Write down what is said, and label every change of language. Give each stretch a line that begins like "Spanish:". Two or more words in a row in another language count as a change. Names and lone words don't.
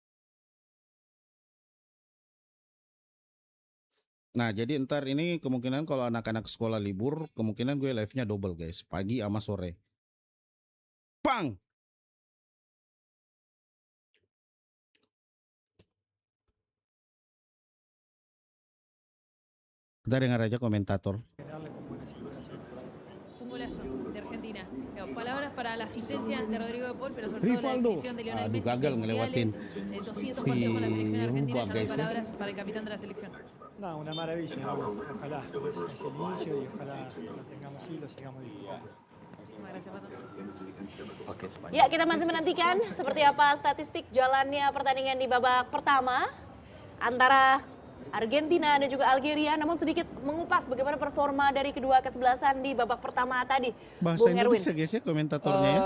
Indonesian: Nah jadi ntar ini kemungkinan kalau anak-anak sekolah libur, kemungkinan gue live-nya
English: double guys.
Indonesian: Pagi sama sore. Bang! Kita dengar aja komentator.
Spanish: Un golazo de Argentina. Palabras para la asistencia de Rodrigo de Paul, pero sobre todo la Rivaldo. definición de Lionel
Indonesian: Aduh
Spanish: Messi.
Indonesian: gagal ngelewatin
Spanish: 200
Indonesian: si
Spanish: partidos con la selección argentina.
Indonesian: Rubah
Spanish: Ya no hay
Indonesian: guys ya.
Spanish: palabras para el capitán de la selección. No, una maravilla, ojalá es el inicio y ojalá lo tengamos y lo sigamos disfrutando. Muchísimas gracias, Pato.
Indonesian: Ya, kita masih menantikan seperti apa statistik jalannya pertandingan di babak pertama antara Argentina dan juga Algeria, namun sedikit mengupas bagaimana performa dari kedua kesebelasan di babak pertama tadi. Bahasa Bung Erwin. Indonesia guys ya komentatornya ya.